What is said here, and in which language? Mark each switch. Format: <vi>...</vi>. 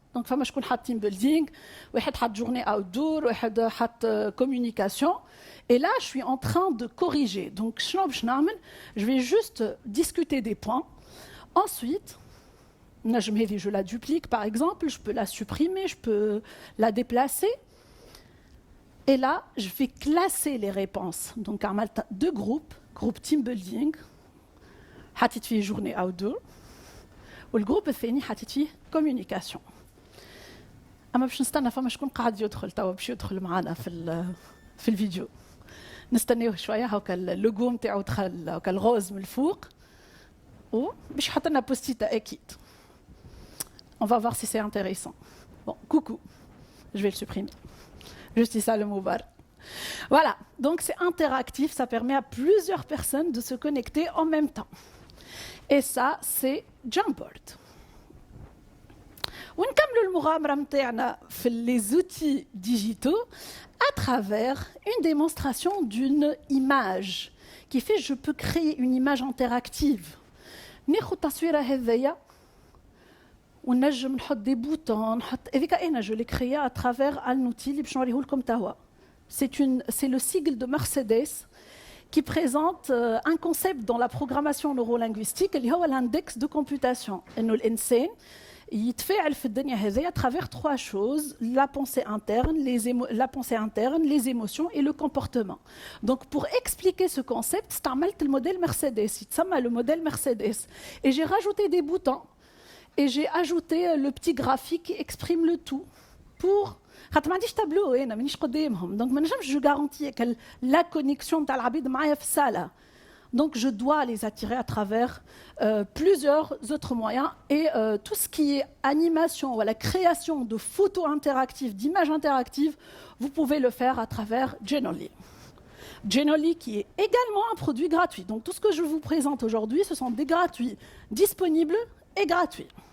<fr>Donc,</fr> <ar>فما شكون حط</ar> <fr>team building, واحد حط journée outdoor, واحد حط communication. Et là, je suis en train de corriger. Donc, je vais juste discuter des points. Ensuite, je la duplique, par exemple, je peux la supprimer, je peux la déplacer. Et là, je vais classer les réponses. Donc, deux groupes, groupe team building,</fr> <ar>حطيت فيه</ar> <fr>journée outdoor, والجروب الثاني حطيت فيه communication.</fr> <ar>اما باش نستنى فما شكون قاعد يدخل توا باش يدخل معنا في الفيديو. نستناوه شويه هاكا اللوغو نتاعو دخل هاكا الغوز من الفوق وباش يحط لنا بوستيتا اكيد.</ar> <fr>On va voir si c'est intéressant. Bon, coucou. Je vais le supprimer. Juste ça le mot barre. Voilà, donc c'est interactif, ça permet à plusieurs personnes de se connecter en même temps. Et ça, c'est Jamboard.</fr> <ar>ونكملوا المغامرة متاعنا في</ar> <fr>les outils digitaux à travers une démonstration d'une image qui fait je peux créer une image interactive.</fr> <ar>ناخذ التصويرة هذيا ونجم نحط des boutons نحط هذيك أنا</ar> <fr>je l'ai créé à travers un outil</fr> <ar>اللي باش نوريه لكم توا.</ar> <fr>C'est le sigle de Mercedes qui présente un concept dans la programmation neurolinguistique</fr> <ar>اللي هو</ar> <fr>l'index de computation.</fr> <ar>إنه الإنسان يتفاعل في الدنيا هذه</ar> <fr>à travers trois choses: la pensée interne, les émotions et le comportement. Donc pour expliquer ce concept, استعملت le modèle Mercedes, يتسمى le modèle Mercedes. Et j'ai rajouté des boutons et j'ai ajouté le petit graphique qui exprime le tout pour</fr> <ar>خاطر ما عنديش تابلو انا مانيش قدامهم. Donc ما نجمش جو غارونتي la connexion نتاع العباد معايا في الصاله.</ar> <fr>Donc, je dois les attirer à travers plusieurs autres moyens. Et tout ce qui est animation ou la création de photos interactives, d'images interactives, vous pouvez le faire à travers Genoly. Genoly qui est également un produit gratuit. Donc, tout ce que je vous présente aujourd'hui, ce sont des gratuits, disponibles et gratuits.</fr>